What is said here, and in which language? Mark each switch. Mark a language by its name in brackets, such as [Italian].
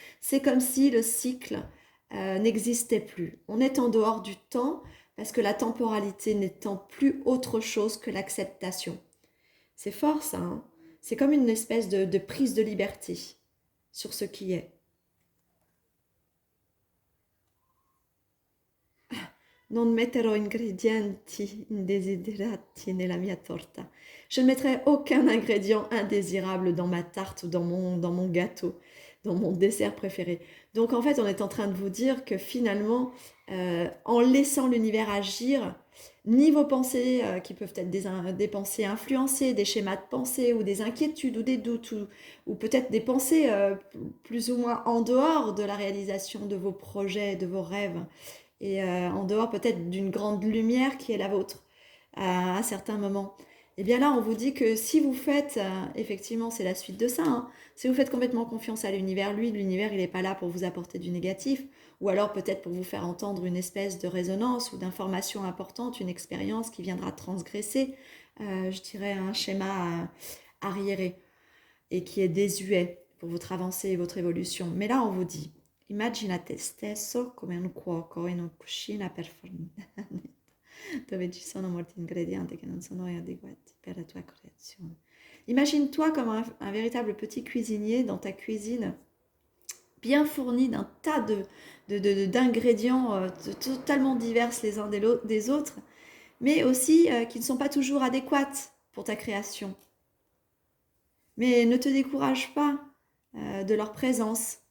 [French] C'est comme si le cycle n'existait plus. On est en dehors du temps parce que la temporalité n'étant plus autre chose que l'acceptation. C'est fort ça, hein. C'est comme une espèce de prise de liberté sur ce qui est. [Italian] Non metterò ingredienti indesiderati nella mia torta. [French] Je ne mettrai aucun ingrédient indésirable dans ma tarte ou dans mon gâteau, dans mon dessert préféré. Donc en fait, on est en train de vous dire que finalement, en laissant l'univers agir, ni vos pensées, qui peuvent être des pensées influencées, des schémas de pensée ou des inquiétudes ou des doutes, ou peut-être des pensées plus ou moins en dehors de la réalisation de vos projets, de vos rêves, et en dehors peut-être d'une grande lumière qui est la vôtre à certains moments. Et bien là, on vous dit que si vous faites, effectivement, c'est la suite de ça, hein, si vous faites complètement confiance à l'univers, lui, l'univers, il n'est pas là pour vous apporter du négatif, ou alors peut-être pour vous faire entendre une espèce de résonance ou d'information importante, une expérience qui viendra transgresser, je dirais, un schéma arriéré et qui est désuet pour votre avancée et votre évolution. Mais là, on vous dit, [Italian] immagina te stesso come un cuoco in una cucina perfetta dove ci sono molti ingredienti che non sono adeguati per la tua creazione. [French] Imagine-toi comme un véritable petit cuisinier dans ta cuisine bien fourni d'un tas d'ingrédients totalement divers les uns des autres, mais aussi qui ne sont pas toujours adéquates pour ta création. Mais ne te décourage pas de leur présence.